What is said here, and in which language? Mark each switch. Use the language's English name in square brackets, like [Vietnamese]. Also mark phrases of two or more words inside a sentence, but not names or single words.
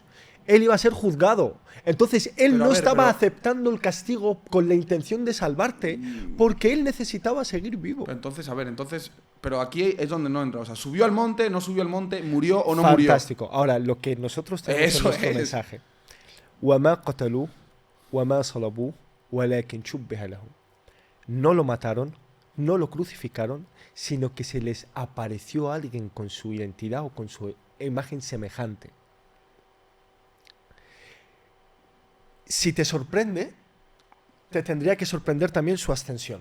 [Spanish] Él iba a ser juzgado. Entonces, él Pero, a no ver, estaba pero- aceptando el castigo con la intención de salvarte, porque él necesitaba seguir vivo. Pero entonces, a ver, pero aquí es donde no entra. O sea, ¿subió al monte, no subió al monte, murió o no Fantástico. Ahora, lo que nosotros tenemos Eso en nuestro es. mensaje. [Arabic] وَمَا قَتَلُوهُ وَمَا صَلَبُوهُ وَلَكِنْ شُبِّهَ لَهُمْ. [Spanish] No lo mataron, no lo crucificaron, sino que se les apareció alguien con su identidad o con su imagen semejante. Si te sorprende, te tendría que sorprender también su ascensión.